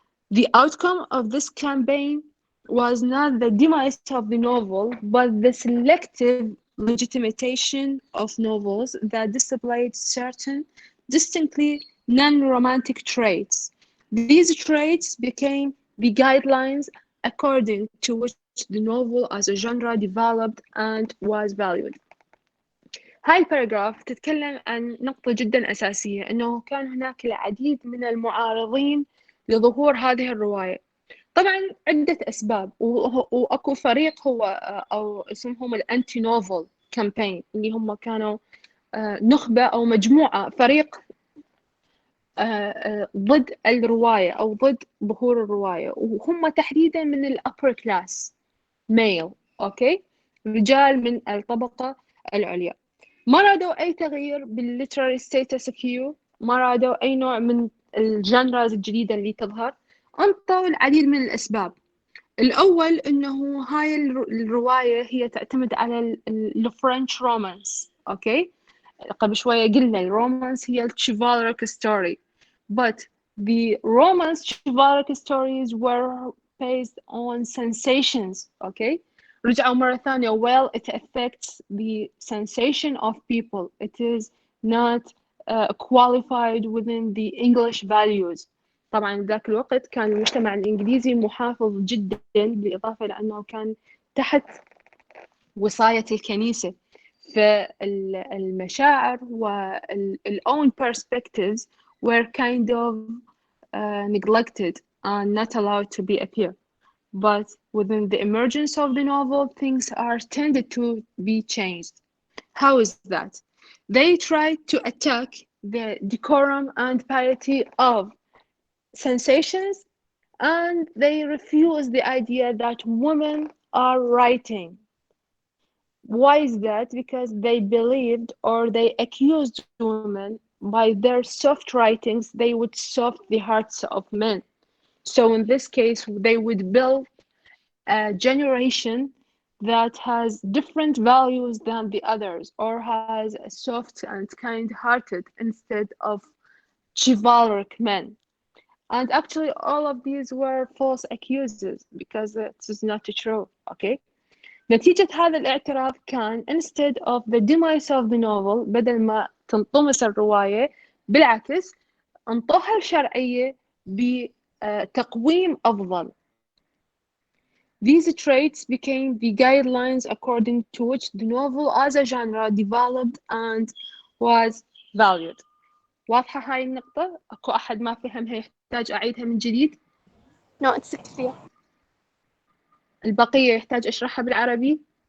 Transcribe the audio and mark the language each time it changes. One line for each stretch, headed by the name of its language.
English: The outcome of this campaign was not the demise of the novel, but the selective legitimation of novels that displayed certain distinctly non-romantic traits. These traits became the guidelines according to which the novel as a genre developed and was valued.
Arabic: هاي الباراجراف تتكلم عن نقطة جدا أساسية، أنه كان هناك العديد من المعارضين لظهور هذه الرواية. طبعا عدة أسباب، وأكو فريق هو أو اسمهم الأنتي نوفل كامبين، اللي هم كانوا نخبة أو مجموعة فريق ضد الرواية أو ضد ظهور الرواية، وهم تحديدا من الأبر كلاس ميل، أوكي، رجال من الطبقة العليا. ما رادوا أي تغيير بالليتراري ستيتس كيو، ما رادوا أي نوع من الجانرز الجديدة اللي تظهر. أنطوا العديد من الأسباب. الأول إنه هاي الرواية هي تعتمد على الفرنش رومانس، أوكي؟ قبل شوية قلنا الرومانس هي
English: chivalric story, but the romance chivalric stories were based on sensations, okay?
Arabic: رجعوا مرة ثانية,
English: well, it affects the sensation of people. It is not qualified within the English values.
Arabic: طبعا ذاك الوقت كان المجتمع الإنجليزي محافظ جدا، بالإضافة إلى أنه كان تحت وصاية الكنيسة، فالمشاعر وال
English: own perspectives were kind of neglected and not allowed to be appear. But within the emergence of the novel, things are tended to be changed. How is that? They try to attack the decorum and piety of sensations, and they refuse the idea that women are writing. Why is that? Because they believed or they accused women by their soft writings, they would soft the hearts of men. So in this case, they would build a generation that has different values than the others, or has a soft and kind-hearted instead of chivalric men. And actually, all of these were false accuses because it is not true. Okay.
Arabic: نتيجة هذا الاعتراف كان
English: instead of the demise of the novel
Arabic: بدل ما تنطمس الرواية بالعكس انطوها الشرعية بتقويم أفضل.
English: These traits became the guidelines according to which the novel as a genre developed and was valued.
Arabic: واضحة هاي النقطة؟ أكو أحد ما فهمها يحتاج أعيدها من جديد؟
English: No, it's clear.
Arabic: البقية يحتاج أشرحها بالعربي؟